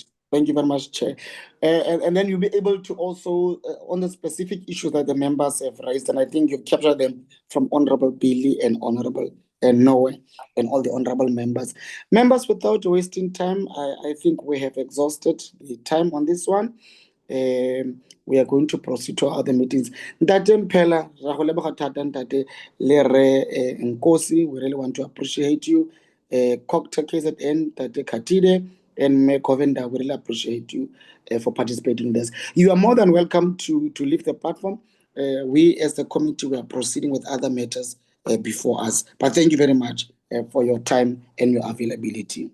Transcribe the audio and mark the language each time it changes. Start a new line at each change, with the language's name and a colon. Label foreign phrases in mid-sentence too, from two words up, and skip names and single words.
English: Thank you very much, Chair. And then you'll be able to also, on the specific issues that the members have raised, and I think you've captured them from Honorable Billy and Honorable Noe and all the honorable members. Members, without wasting time, I think we have exhausted the time on this one. We are going to proceed to other meetings.
Tswana: Ntate Mphela, ra go leboga thata ntate le re Nkosi,
English: we really want to appreciate you. Cocktail KZN, Tate Katide, and Mayor Covenda, we really appreciate you for participating in this. You are more than welcome to leave the platform. We as the committee, we are proceeding with other matters before us. But thank you very much for your time and your availability.